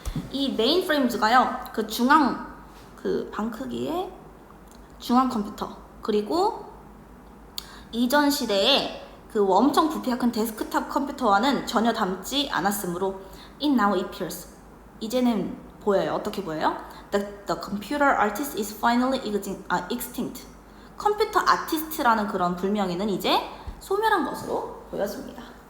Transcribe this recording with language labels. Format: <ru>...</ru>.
<ko>이 메인 프레임즈가요 그 중앙 그 방 크기의 중앙 컴퓨터, 그리고 이전 시대에 그 엄청 부피가 큰 데스크탑 컴퓨터와는 전혀 닮지 않았으므로</ko> <en>it now appears,</en> <ko>이제는 보여요. 어떻게 보여요?</ko> <en>The computer artist is finally extinct.</en> <ko>컴퓨터 아티스트라는 그런 불명예는 이제 소멸한 것으로 보여집니다.</ko>